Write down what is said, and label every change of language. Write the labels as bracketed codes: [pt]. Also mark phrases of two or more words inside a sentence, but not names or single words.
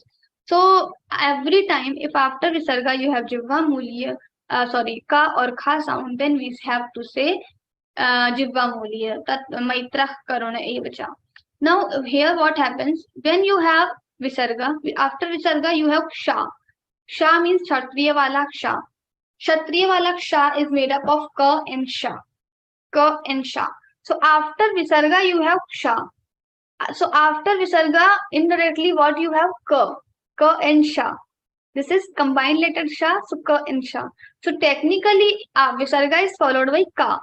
[en] So every time if after Visarga you have Jivva Mulya, Ka or Kha sound, then we have to say Jivva Mulya, [sa] Tat Maitrah Karuna Evacha. [en] Now here what happens, when you have Visarga, after Visarga you have Sha. Sha means [hi] Kshatriya wala Sha. Kshatriya wala Sha [en] is made up of Ka and Sha. Ka and Sha. So after Visarga you have Sha. So after Visarga indirectly what you have? Ka. Ka and Sha. This is combined letter Sha, so Ka and Sha. So technically Visarga is followed by Ka.